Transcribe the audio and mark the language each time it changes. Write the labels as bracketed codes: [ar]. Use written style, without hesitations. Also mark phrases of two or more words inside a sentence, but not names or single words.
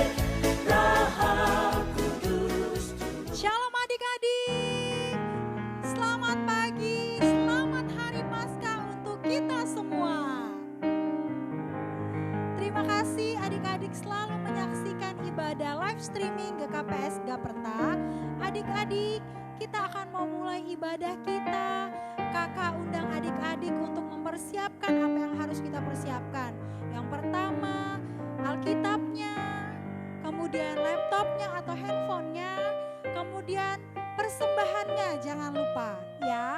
[id] Roh Kudus. Shalom adik-adik, selamat pagi, selamat hari Paskah untuk kita semua. Terima kasih adik-adik selalu menyaksikan ibadah live streaming GKPS Gaperta. Adik-adik, kita akan memulai ibadah kita. Kakak undang adik-adik untuk mempersiapkan apa yang harus kita persiapkan. Yang pertama, Alkitabnya, kemudian laptopnya atau handphonenya, kemudian persembahannya jangan lupa ya.